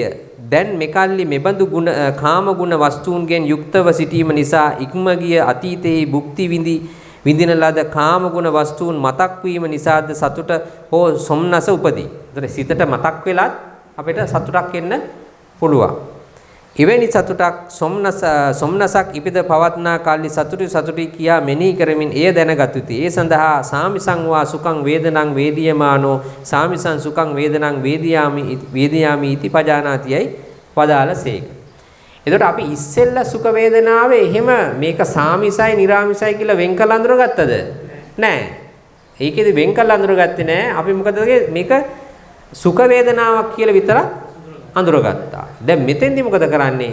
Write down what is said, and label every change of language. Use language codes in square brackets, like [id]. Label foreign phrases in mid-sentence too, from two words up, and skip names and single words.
[si] දැන් මෙකල්ලි මෙබඳු ගුණ කාම ගුණ වස්තුන්ගෙන් යුක්තව සිටීම නිසා ඉක්ම ගිය අතීතයේ භුක්ති විඳින ලද කාම ගුණ වස්තුන් මතක් වීම නිසාද සතුට හෝ සොම්නස උපදී. ඒතර සිතට මතක් වෙලත් අපිට සතුටක් එන්න පුළුවන්. එවැනි සතුටක් සොම්නසක් ඉපිද පවත්නා කල්ලි සතුටි කියා මෙනෙහි කරමින් එය දැනගත යුතුය. ඒ සඳහා [pi] සාමිසං වා සුඛං වේදනං වේදියමානෝ සාමිසං සුඛං වේදනං වේදියාමි ඉති පජානාතියයි පදාලසේක. [si] එතකොට අපි ඉස්සෙල්ලා සුඛ වේදනාවේ එහෙම මේක සාමිසයි නිරාමිසයි කියලා වෙන් කළ අඳුරගත්තද? නෑ. ඒකෙදි වෙන් කළ අඳුරගත්තේ නෑ. අපි මොකද මේක සුඛ වේදනාවක් කියලා විතරක් අඳුරගත්තා. දැන් මෙතෙන්දි මොකද කරන්නේ?